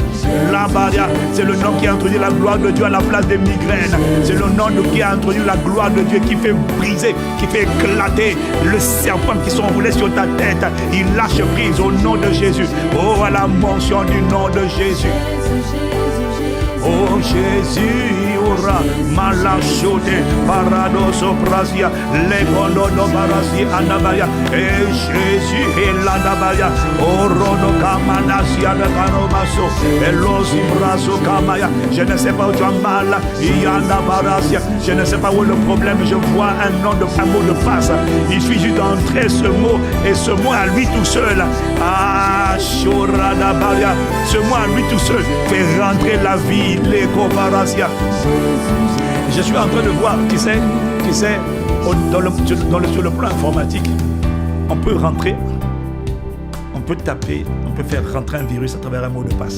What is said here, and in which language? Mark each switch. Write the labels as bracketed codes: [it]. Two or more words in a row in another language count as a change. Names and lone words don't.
[fr] C'est le nom qui a introduit la gloire de Dieu à la place des migraines. C'est le nom qui a introduit la gloire de Dieu qui fait briser, qui fait éclater le serpent qui sont roulés sur ta tête. Il lâche prise au nom de Jésus. Oh, à la mention du nom de Jésus. Oh Jésus, ora malachote paradoso prasia legondo do barasi anabaya et Jésus et l'anabaya orono kamanasia de kanomaso elosi braso kamaya. Je ne sais pas où tu as mal, yana barasia. Je ne sais pas où est le problème. Je vois un mot de passe. Il suffit juste d'entrer ce mot et ce mot à lui tout seul. Ah, shorada baria. Ce mot à lui tout seul fait rentrer la vie. Je suis en train de voir, tu sais, sur le plan informatique, on peut rentrer, on peut taper, on peut faire rentrer un virus à travers un mot de passe.